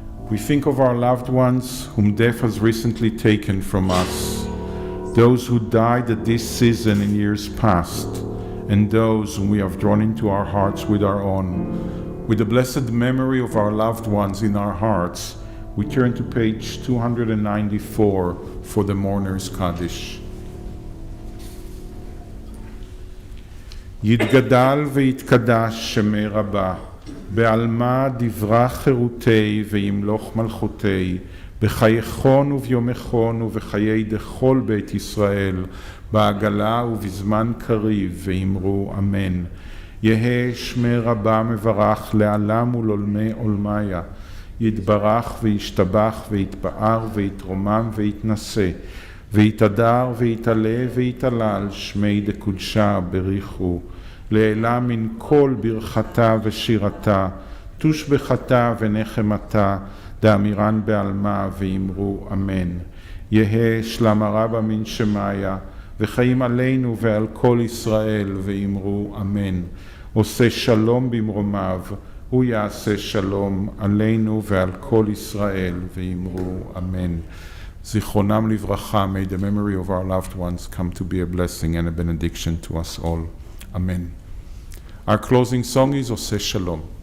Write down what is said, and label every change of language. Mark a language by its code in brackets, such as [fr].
[en] We think of our loved ones whom death has recently taken from us, those who died at this season in years past, and those whom we have drawn into our hearts with our own. With the blessed memory of our loved ones in our hearts, we turn to page 294 for the Mourner's Kaddish. [arc] יתגדל ויתקדש שמי רבה, בעלמא דברה חירותי וימלוך מלכותי, בחייכון וביומכון ובחיי דכל בית ישראל, בעגלה ובזמן קריב, ואמרו אמן. יהא שמי רבה מברך לעלם ולעולמי עולמיה, יתברך וישתבח ויתפאר ויתרומם ויתנשא, ויתהדר ויתעלה ויתעלל שמי דקודשה בריחו, לעילה מן כל ברכתה ושירתה, תושבחתה ונחמתה, דאמירן בעלמה ואמרו אמן. יהא שלמה רבה מן שמיה, וחיים עלינו ועל כל ישראל ואמרו אמן. [he] עושה שלום במרומיו, הוא יעשה שלום עלינו ועל כל ישראל ואמרו אמן. זיכרונם לברכה, [en] may the memory of our loved ones come to be a blessing and a benediction to us all. Amen. Our closing song is עושה שלום.